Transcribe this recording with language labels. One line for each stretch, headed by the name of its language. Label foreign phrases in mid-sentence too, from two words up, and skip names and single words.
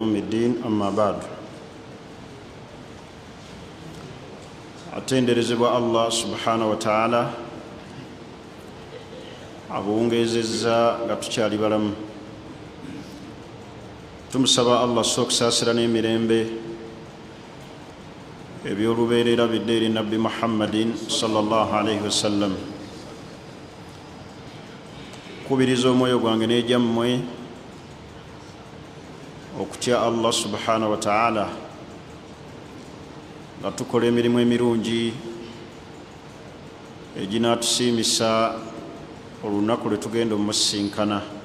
Arabic: الدين أما بعد
Ganda: atenderezebwa
Arabic: الله سبحانه وتعالى
Ganda: abuwungezezza nga tukyali balamu. Tumusaba Allah sokusaasira n'emirembe ebyolubeerera bidde eri Nabbi Muhammadin
Arabic: صلى الله عليه وسلم.
Ganda: Kubiriza omwoyo gwange n'egyammwe okutya
Arabic: الله سبحانه وتعالى
Ganda: nga tukola emirimu emirungi eginatusiimisa olunaku lwe tugenda omusisinkana.